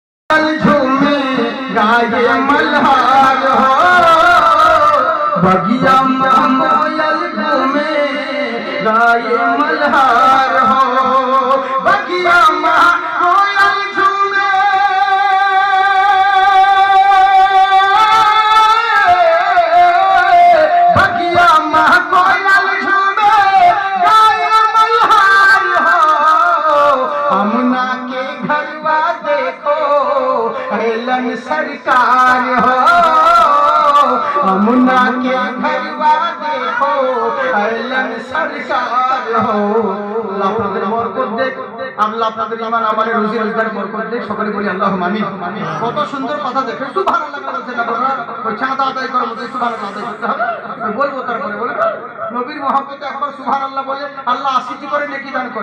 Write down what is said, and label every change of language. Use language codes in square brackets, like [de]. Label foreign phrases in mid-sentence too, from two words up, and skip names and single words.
[bho] झूमे गाये मल्हार हो, बगिया में कोयल झूमे गाये मल्हार हो, बगिया में कोयल झूमे बगिया में कोयल झूमे गाये मल्हार हो। अमुना के घरवा देखो हेलन सरकार हो, अमुना के घरवा देखो हेलन सरकार हो। [bn] আল্লাহ আপনাদের বরকত দেখ, আল্লাহ আপনাদের ঈমান আমলে রুজি রোজগার বরকত দেখ। সকলে বলি [ar] اللهم آمين. [bn] কত সুন্দর কথা দেখে সুবহানাল্লাহ বলছেন আপনারা, ওই চাঁদা আদায় করার মধ্যে সুবহানাল্লাহ আদায় করতে হবে। বলবো তারপরে বলে নবীর মহব্বতে একবার সুবহানাল্লাহ বলে আল্লাহ 80টি করে নেকি দান করে।